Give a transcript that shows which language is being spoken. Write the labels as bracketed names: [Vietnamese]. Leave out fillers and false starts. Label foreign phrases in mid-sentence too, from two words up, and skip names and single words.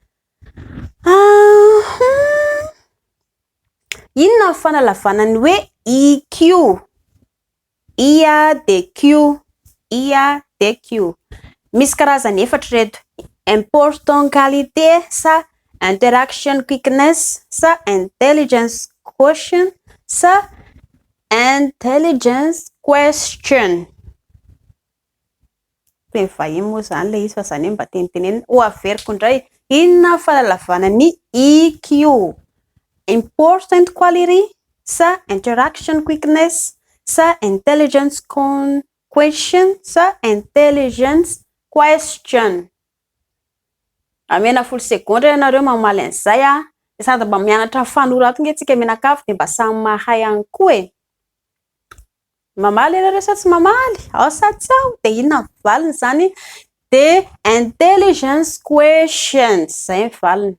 [Malagasy] Inona ny fanalavana ny hoe IQ? IA de Q. IA de Q. Misy karazany efatra reto. [English] Important qualité sa interaction quickness sa intelligence quotient sa intelligence question. [Malagasy] Teny vahiny moa zany le izy fa zany mba tenitenena ho averiko indray. Inona fahalavana ny IQ? [English] Important quality sa interaction quickness sa intelligence question sa intelligence question. [Malagasy] Amena folo segondra ianareo mamaly an'izay de sady mba mianatra fanoratana antsika menakafo de mba samy mahay ihany koa e. Mamaly ianareo sa tsy mamaly? Ao sa tsy ao? De inona valiny zany? De [English] intelligence questions [Malagasy] zay valiny.